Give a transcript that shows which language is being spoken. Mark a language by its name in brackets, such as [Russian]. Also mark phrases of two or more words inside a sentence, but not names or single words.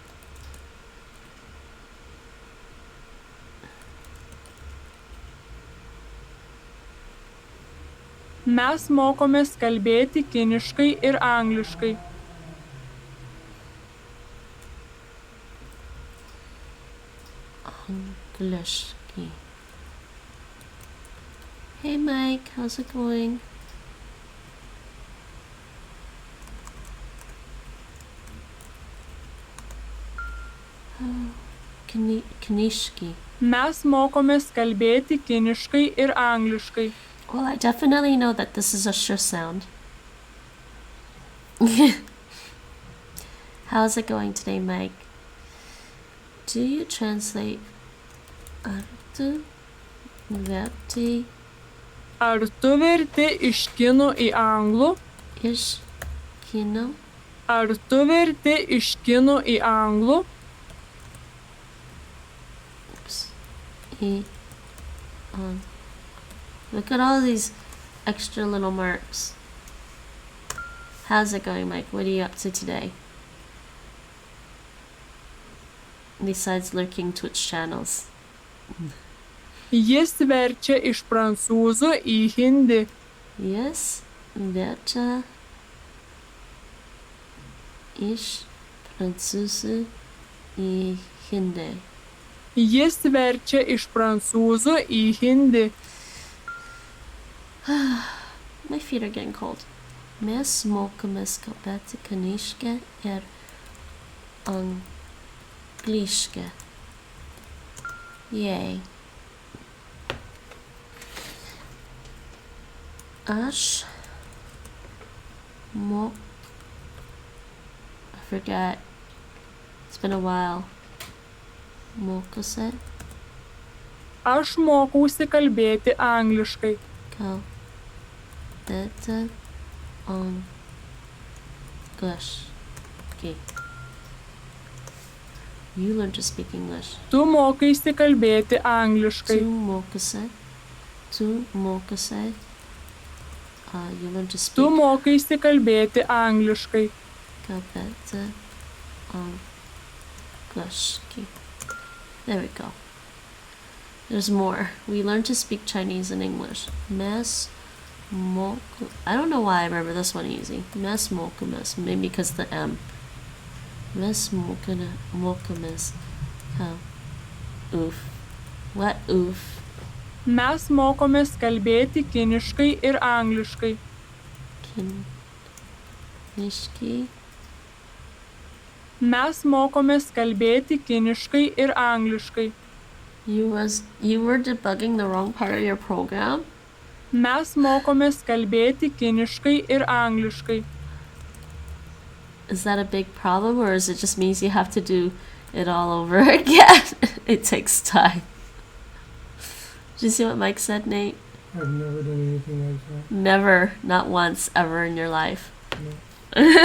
[Lithuanian] Mes mokomės kalbėti kiniškai ir angliškai. Angliškai. [English] Hey Mike, how's it going? [Lithuanian] Kiniškai. Mes mokomės kalbėti kiniškai ir angliškai. [English] Well, I definitely know that this is a sh sound. How's it going today, Mike? Do you translate [Lithuanian] artu verti Ar tu verti iš kinų į anglų? iš kinų Ar tu verti iš kinų į anglų? [English] į Look at all these extra little marks. How's it going, Mike? What are you up to today? Besides lurking Twitch channels. [Lithuanian] Jis verčia iš prancūzų į hindi. Jis verčia iš prancūzų į hindi. Jis verčia iš prancūzų į hindi. [English] My feet are getting cold. [Lithuanian] Mes mokomės kalbėti kiniškai ir angliškai. [English] Yay. Aš I forget. It's been a while. [Lithuanian] Mokosi. Aš mokausi kalbėti angliškai. Kalbėti angliškai. [English] You learn to speak English. [Lithuanian] Tu mokaisi kalbėti angliškai. Tu mokosi. [English] You learn to speak. [Lithuanian] Tu mokaisi kalbėti angliškai. Kalbėti angliškai. [English] There we go. There's more. We learn to speak Chinese and English. Mes I don't know why I remember this one easy. [Lithuanian] Mes mokomės. [English] Maybe because the M. [Lithuanian] Mes mokomės. [English] Oof. What oof? [Lithuanian] Mes mokomės kalbėti kiniškai ir angliškai. Nishki. Mes mokomės kalbėti kiniškai ir angliškai. [English] You were debugging the wrong part of your program? [Lithuanian] Mes mokomės kalbėti kiniškai ir angliškai. [English] Is that a big problem, or is it just means you have to do it all over again? It takes time. Did you see what Mike said, Nate? I've never done anything like that. Never, not once, ever in your life. No.